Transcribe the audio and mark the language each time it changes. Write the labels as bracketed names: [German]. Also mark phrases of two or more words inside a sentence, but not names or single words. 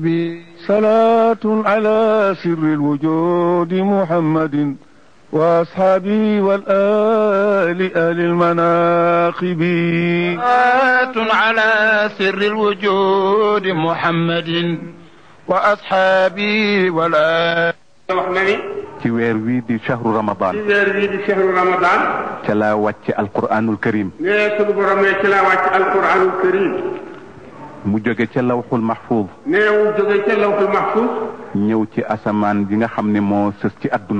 [Arabic] صلاة على سر الوجود محمد وأصحابه والآل أهل المناقب صلاة على سر الوجود محمد وأصحابه والآل [Wolof] ci weer wii di [Arabic] شهر رمضان. [Wolof] ci weer wii di [Arabic] شهر رمضان. [Wolof] ca laa wàcc [Arabic] القرآن الكريم. [Wolof] nee sunu borom ne ci laa wàcc [Arabic] القرآن الكريم. [Wolof] mu jóge ca [Arabic] اللوح المحفوظ. [Wolof] nee mu jóge ca [Arabic] اللوح المحفوظ. [Wolof] ñëw ci asamaan bi nga xam ne moo sës ci adduna.